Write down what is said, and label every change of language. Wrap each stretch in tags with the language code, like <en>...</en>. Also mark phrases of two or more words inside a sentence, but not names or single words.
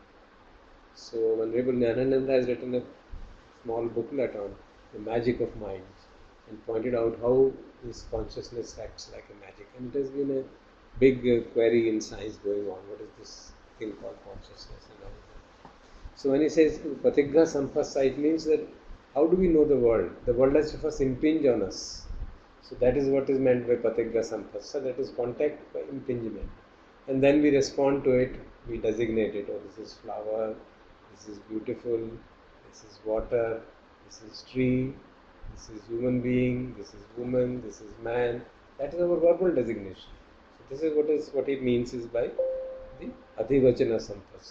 <en>So Venerable Jnanananda has written a small booklet on the magic of mind and pointed out how this consciousness acts like a magic. And it has been a big query in science going on. What is this thing called consciousness and all that? So when he says</en> <pi>paticca sampassa,</pi> <en>it means that how do we know the world? The world has to first impinge on us. So that is what is meant by</en> <pi>paticca sampassa,</pi> <en>that is contact by impingement. And then we respond to it, we designate it. Oh, this is flower, this is beautiful, this is water, this is tree, this is human being, this is woman, this is man. That is our verbal designation. So this is what it means is by the</en> <pi>adhivachana sampassa.</pi>